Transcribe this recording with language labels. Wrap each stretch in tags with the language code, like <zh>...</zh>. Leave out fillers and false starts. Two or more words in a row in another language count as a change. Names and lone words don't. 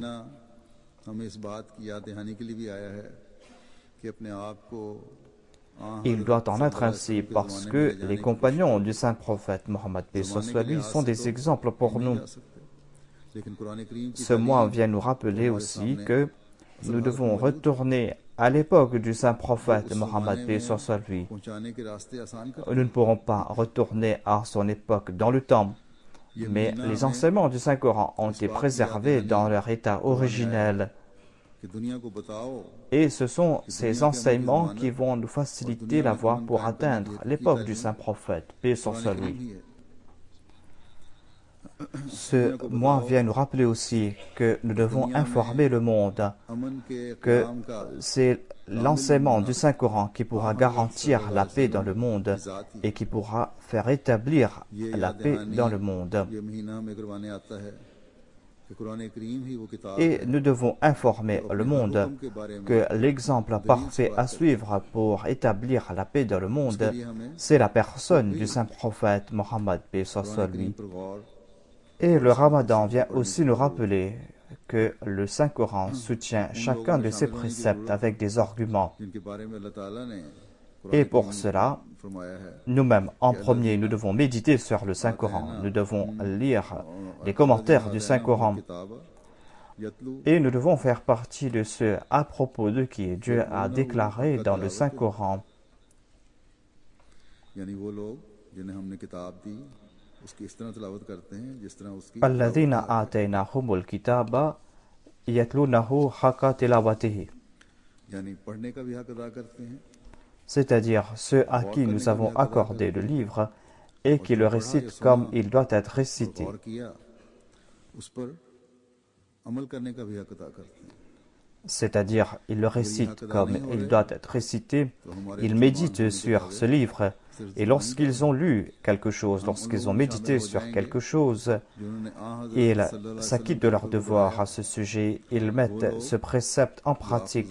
<ur>ہمیں اس بات کی یاد دہانی کے لیے بھی آیا ہے کہ اپنے آپ کو</ur> <fr>Il doit en être ainsi parce que les compagnons du saint prophète Mohammed lui sont des exemples pour nous.</fr> <ur>لیکن قرآن کریم کی</ur> <fr>Ce mois vient nous rappeler aussi que nous devons retourner à l'époque du saint prophète Mohammed lui.</fr> <ur>پہنچانے کے راستے آسان کر</ur> <fr>Nous ne pourrons pas retourner à son époque dans le temps, mais les enseignements du Saint-Coran ont été préservés dans leur état originel.</fr> <ur>کہ دنیا کو بتاؤ</ur> <fr>Et ce sont ces enseignements qui vont nous faciliter la voie pour atteindre l'époque du saint prophète, paix sur lui.</fr> <ur>ہی ہے</ur> <fr>Ce mois vient nous rappeler aussi que nous devons informer le monde</fr> <ur>امن کے</ur> <fr>que</fr> <ur>قیام کا</ur> <fr>c'est l'enseignement du Saint-Coran qui pourra garantir la paix dans le monde et qui pourra faire établir la paix dans le monde.</fr> <ur>یہ مہینہ ہمیں کروانے آتا ہے کہ قرآن کریم ہی وہ کتاب</ur> <fr>Et nous devons informer le monde que l'exemple parfait à suivre pour établir la paix dans le monde, c'est la personne du saint prophète Mohammed paix sur lui.</fr> <ur>پر غور</ur> <fr>Et le Ramadan vient aussi nous rappeler que le Saint-Coran soutient chacun de ses préceptes avec des arguments.</fr> <ur>جن کے بارے میں اللہ تعالیٰ نے</ur> <fr>Et pour cela,</fr> <ur>فرمایا ہے</ur> <fr>nous-mêmes, en premier, nous devons méditer sur le Saint-Coran. Nous devons lire les commentaires du Saint-Coran.</fr> <ar>كتاب يتلو</ar> <fr>Et nous devons faire partie de ceux à propos de qui Dieu a déclaré dans le Saint-Coran.</fr> <ur>یعنی وہ لوگ جنہیں ہم نے کتاب دی اس کی اس طرح تلاوت کرتے ہیں جس طرح اس کی</ur> <ar>الذين آتيناهم الكتاب يتلونه حق تلاوته.</ar> <ur>یعنی پڑھنے کا بھی حق ادا کرتے ہیں</ur> <fr>c'est-à-dire ceux à qui nous avons accordé le livre et qui le récitent comme il doit être récité. C'est-à-dire, ils le récitent comme il doit être récité, ils méditent sur ce livre, et lorsqu'ils ont lu quelque chose, lorsqu'ils ont médité sur quelque chose, ils s'acquittent de leur devoir à ce sujet, ils mettent ce précepte en pratique.</fr>